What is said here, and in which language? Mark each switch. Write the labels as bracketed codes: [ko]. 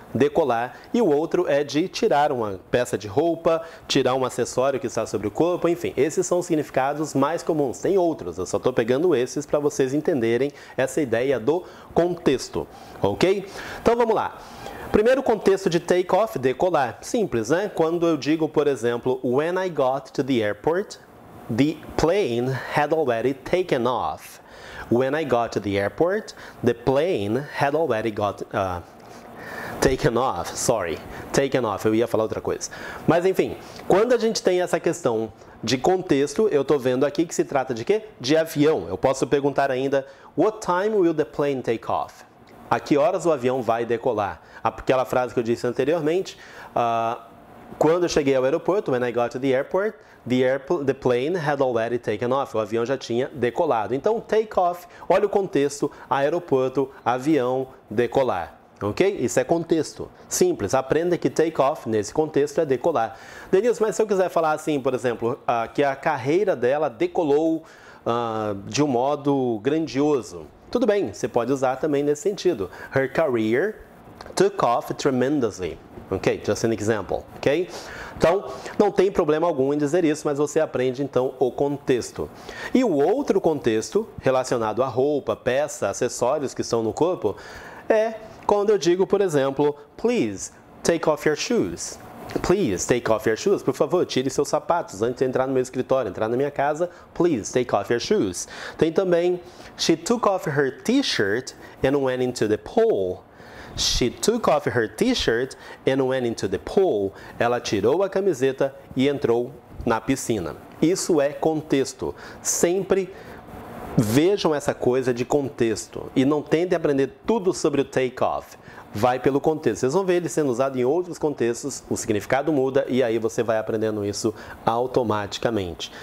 [pt] Decolar, e o outro é de tirar uma peça de roupa, tirar um acessório que está sobre o corpo, enfim, esses são os significados mais comuns. Tem outros, eu só estou pegando esses para vocês entenderem essa ideia do contexto, ok? Então vamos lá. Primeiro contexto de take off, decolar, simples, né? Quando eu digo, por exemplo, [en] when I got to the airport, the plane had already taken off. When I got to the airport, the plane had already taken off, [pt] eu ia falar outra coisa. Mas enfim, quando a gente tem essa questão de contexto, eu estou vendo aqui que se trata de quê? De avião. Eu posso perguntar ainda, [en] what time will the plane take off? [pt] A que horas o avião vai decolar? Aquela frase que eu disse anteriormente, quando eu cheguei ao aeroporto, [en] when I got to the airport, the plane had already taken off. [pt] O avião já tinha decolado. Então, take off, olha o contexto, aeroporto, avião, decolar. Ok? Isso é contexto. Simples. Aprenda que take off, nesse contexto, é decolar. Denilson, mas se eu quiser falar assim, por exemplo, que a carreira dela decolou de um modo grandioso. Tudo bem, você pode usar também nesse sentido. [en] Her career took off tremendously. Ok? Just an example. Ok? [pt] Então, não tem problema algum em dizer isso, mas você aprende então o contexto. E o outro contexto, relacionado à roupa, peça, acessórios que estão no corpo, é quando eu digo, por exemplo, [en] please take off your shoes. Please take off your shoes. [pt] Por favor, tire seus sapatos antes de entrar no meu escritório, entrar na minha casa. Please take off your shoes. Tem também, [en] she took off her t-shirt and went into the pool. She took off her t-shirt and went into the pool. [pt] Ela tirou a camiseta e entrou na piscina. Isso é contexto. Sempre vejam essa coisa de contexto e não tentem aprender tudo sobre o take-off. Vai pelo contexto. Vocês vão ver ele sendo usado em outros contextos, o significado muda e aí você vai aprendendo isso automaticamente.